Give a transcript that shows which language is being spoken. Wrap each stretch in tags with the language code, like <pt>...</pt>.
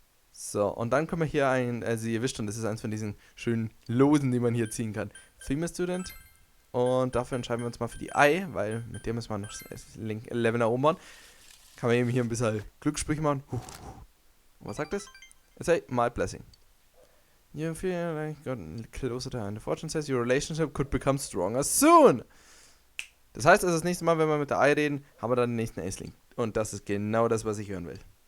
<de>So, und dann können wir hier also ihr wisst schon, das ist eins von diesen schönen Losen, die man hier ziehen kann. Female Student. Und dafür entscheiden wir uns mal für die I, weil mit der müssen wir noch das Level nach oben machen. Kann man eben hier ein bisschen Glückssprüche machen. Was sagt das?</de> <en>It says, my blessing. You feel like you got closer to and the fortune says your relationship could become stronger soon.</en> <de>Das heißt also, das nächste Mal, wenn wir mit der I reden, haben wir dann den nächsten Ace-Link. Und das ist genau das, was ich hören will.</de>